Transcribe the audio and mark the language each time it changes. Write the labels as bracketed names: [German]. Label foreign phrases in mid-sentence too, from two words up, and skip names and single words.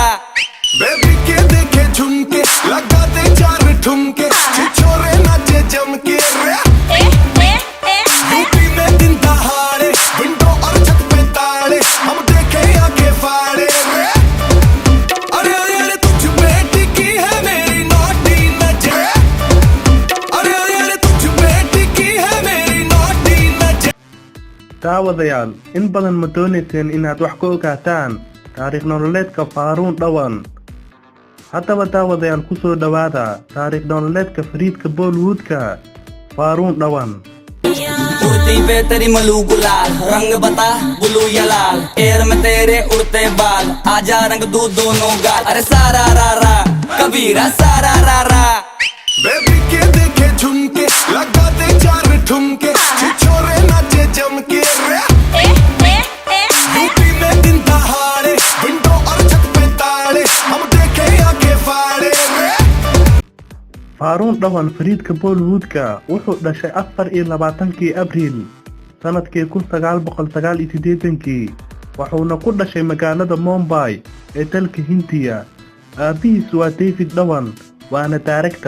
[Hindi] बेबी के देखे झुमके लगा दे चार ठुमके, छोरे नाचे जम के यूपी में दिन दहाड़े, विंडो और छत पे ताड़े, हम देखे आंखें फाड़े रे। अरे अरे अरे तुझ पे टिकी है मेरी नौटी नजर, अरे अरे अरे तुझ पे टिकी है मेरी नौटी नजर। [Somali] daawadayaal in badan ma doonayseen inaad wax ka ogaataan taariikh nololeedka Faaruun Dhawan. haddaba daawadayaal ku soo dhawaada taariikh nololeedka fariidka Bollywoodka Faaruun Dhawan. [Hindi] कुर्ती पे तेरी मलू गुलाल, रंग बता ब्लू या लाल, एयर में तेरे उड़ते बाल, आजा रंग दू दोनों गाल। अरे सारा रा रा कबीरा सारा रा रा। बेबी के देखे झुमके लगा दे चार ठुमके, छोरे नाचे जम के यूपी में दिन दहाड़े, विंडो और छत पे ताड़े, हम देखे आंखें फाड़े रे। [Somali] Faaruun Dhawan fariidka Bollywoodka wuxuu dhashay 24 Abriil sanadkii 1989 wuxuuna ku dhashay magaalada Mumbai ee dalka Hindiya. aabihiis waa David Dhawan waana director.